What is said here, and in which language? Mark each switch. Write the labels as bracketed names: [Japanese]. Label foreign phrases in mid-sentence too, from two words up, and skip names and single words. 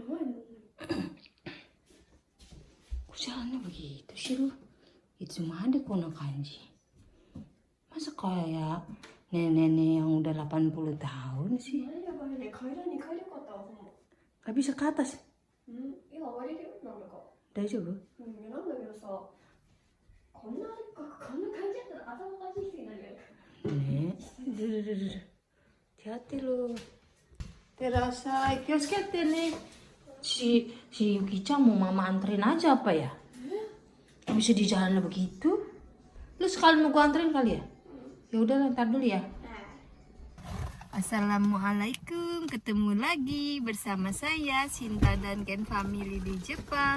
[Indonesian] Kok jalannya begitu sih lu? Itu mah ada [Japanese] この感じ. [Indonesian] Masa kayak nenek-nenek yang udah 80 tahun sih? Gak bisa ke atas? [Japanese] 大丈夫？なんだけどさ、こんな感じだったら頭おかしい人になるよね。 [Indonesian] ねえ、hati-hati lu. Terasa, kios-kios nih. Si Yuki-chan mau mama anterin aja apa ya? Bisa di jalan begitu? Lu sekali nunggu anterin kali ya? Ya udah ntar dulu ya. Assalamualaikum, ketemu lagi bersama saya Sinta dan Ken Family di Jepang.